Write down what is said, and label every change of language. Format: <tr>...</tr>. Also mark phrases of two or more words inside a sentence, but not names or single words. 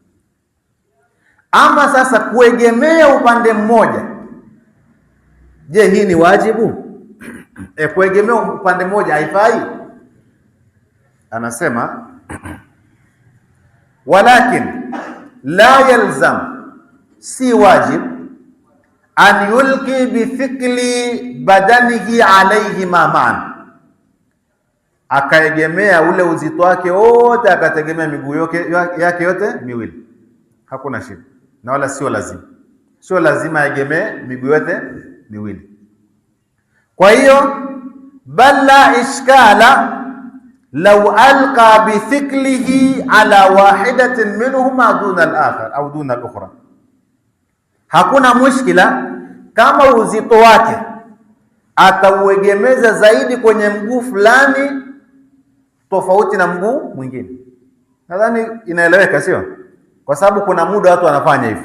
<sw>Ama sasa kuegemea upande mmoja, je, hii ni wajibu? Kuegemea upande mmoja haifai?</sw> <ar>Anasema ولكن لا يلزم,</ar> <sw>si wajib,</sw> <ar>أن يلقي بثقل بدنه عليه معا,</ar> <sw>akaegemea ule uzito wake wote, akategemea miguu yake yote miwili, hakuna shida, na wala sio lazima aegemee miguu yote miwili. Kwa hiyo</sw> <ar>بل لا إشكال لو ألقى بثقله على واحدة منهما دون الآخر أو دون الأخرى,</ar> <sw>hakuna mushkila kama uzito wake atauegemeza zaidi kwenye mguu fulani tofauti na mguu mwingine. Nadhani inaeleweka, sio? Kwa sababu kuna muda watu wanafanya hivyo.</sw>